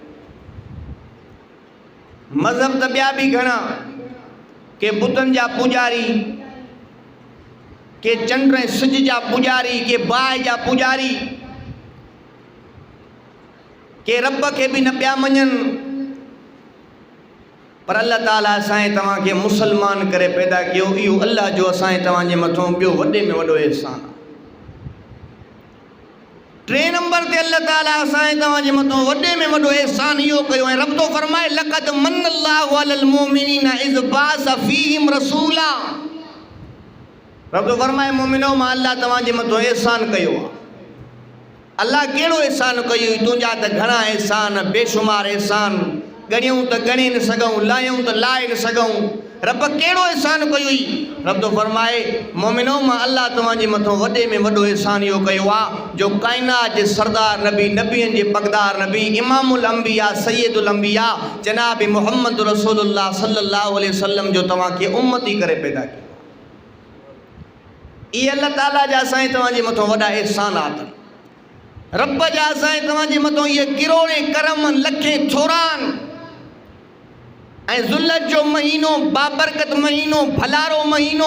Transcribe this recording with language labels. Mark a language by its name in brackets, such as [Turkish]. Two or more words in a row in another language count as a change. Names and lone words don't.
[Sindhi] मज़हब त ॿिया बि घणा, के बुतनि जा पुजारी, के चंड ऐं सिज जा पुजारी, के बाहि जा पुजारी, के रब खे बि न पिया मञनि, पर अल्लाह ताला असांजे तव्हांखे मुसलमान करे पैदा कयो। इहो अल्लाह जो असांजे तव्हांजे मथां ॿियो वॾे में वॾो एहसान आहे। टे नंबर ते अल्लाह ताला असांजे तव्हांजे मथां वॾे में वॾो एहसान इहो कयो ऐं रब थो फरमाए [Arabic] لقد من الله على المؤمنين إذ بعث فيهم رسولا. [Sindhi] रब तो फरमाए मोमिनो मां अल्लाह तव्हांजे मथां एहसान कयो आहे। अल्लाह कहिड़ो एहसान कयो? तुंहिंजा त घणा एहसान, बेशुमार एहसान, ॻणियूं त ॻणे न सघूं, लायूं त लाए न सघूं। रब कहिड़ो एहसान कयो ई? रब तो फरमाए मोमिनो मां अल्लाह तव्हांजे मथां वॾे में वॾो एहसान इहो कयो आहे जो काइनात जे सरदार नबी, नबियनि जे पगदार नबी, [Arabic] إمام الأنبياء, سيد الأنبياء [Sindhi] जनाब मुहम्मद रसूलुल्लाह [Arabic] صلى الله عليه وسلم [Sindhi] जो तव्हांखे उम्मती करे पैदा कयो। इहे अल्लाह ताला जा असांजे तव्हांजे मथां वॾा एहसानात आहिनि। रब जा असांजे तव्हांजे मथां इहे किरोड़े करम, लखे थोरान ऐं ज़ुल्लत जो महीनो, बाबरकत महीनो, भलारो महीनो।